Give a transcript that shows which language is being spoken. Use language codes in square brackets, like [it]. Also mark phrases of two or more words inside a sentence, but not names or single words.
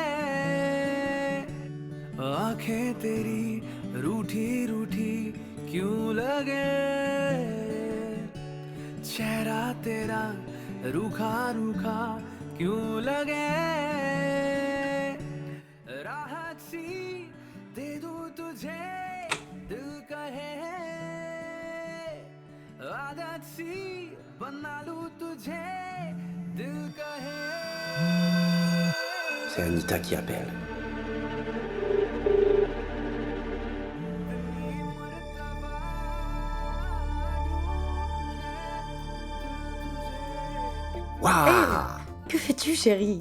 [hi] आंखें तेरी रूठी रूठी क्यों लगे चेहरा तेरा रूखा रूखा क्यों लगे राहत सी दे दूं तुझे दिल कहे आदत सी बना लूं तुझे दिल कहे [fr] C'est Anita qui appelle. Waouh! Que fais-tu, chérie?